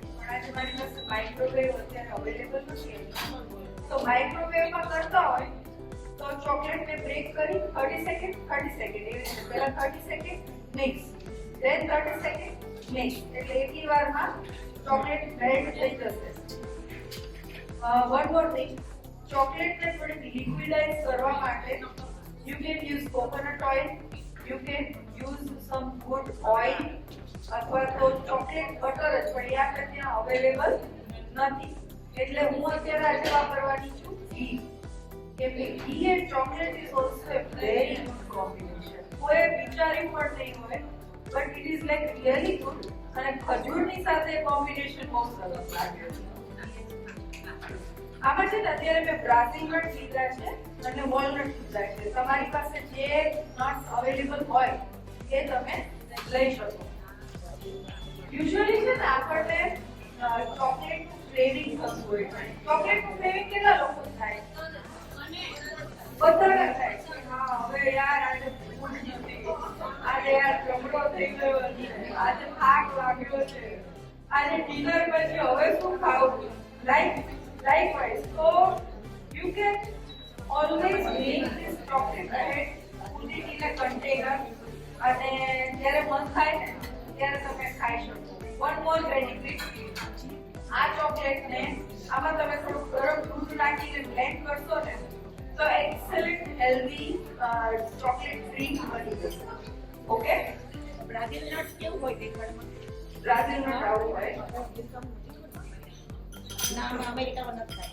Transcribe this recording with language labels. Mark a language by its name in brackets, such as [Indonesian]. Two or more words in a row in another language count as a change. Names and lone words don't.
[Gujarati] પણ આજે મારી પાસે માઇક્રોવેવ અત્યારે અવેલેબલ નથી, તો માઇક્રોવેવમાં કરતા હોય તો ચોકલેટને બ્રેક કરી 30 સેકન્ડ એવી રીતે પહેલા 30 [English] second mix, then 30 second mix, [Gujarati] એટલે એટલી વારમાં [English] chocolate melt [Gujarati] થઈ જશે. [English] one more thing, [Gujarati] ચોકલેટને થોડીક લિક્વિડાઇઝ કરવા માટે [English] you can use coconut oil, you can use some good oil [Gujarati] અથવા તો [English] chocolate butter [Gujarati] જ, પણ એ આપણે ત્યાં અવેલેબલ નથી. એટલે હું અત્યારે આજે વાપરવાની છું ઘી. કેમ કે [English] ghee and chocolate is also a very good combination. [Gujarati] કોઈ વિચાર્યું પણ નહીં હોય, [English] but it is like really good. [Gujarati] અને ખજૂરની સાથે કોમ્બિનેશન બહુ સરસ લાગે છે. આમાં છે ને અત્યારે મેં બ્રાઝિલ નટ લીધા છે અને વોલનટ લીધા છે. તમારી પાસે જે નટ્સ અવેલેબલ હોય એ તમે લઈ શકો. યુઝ્યુઅલી છે ને આપણને ચોકલેટનું ક્રેવિંગ થતું હોય છે. ચોકલેટનું ક્રેવિંગ કેટલા લોકો થાય? બધાને થાય છે. હા, હવે યાર આજે ભૂખ નથી, આજે યાર જમણો થઈ ગયો, આજે થાક લાગ્યો છે, આજે ડિનર પછી હવે શું ખાવું? [English] Likewise, so you can always make this chocolate bread, put it in a container, [Gujarati] અને જ્યારે મન થાય ને ત્યારે તમે ખાઈ શકો. [English] One more benefit, [Gujarati] આ ચોકલેટને આમાં તમે થોડું ગરમ દૂધ નાખીને બ્લેન્ડ કરશો ને તો [English] excellent healthy chocolate drink [Gujarati] બની જશે. ઓકે? બ્રાઝિલ નટ્સ કેવું હોય દેખાડમાં? બ્રાઝિલ નટ આવું હોય. ના અમેરિકામાં નથી થાય.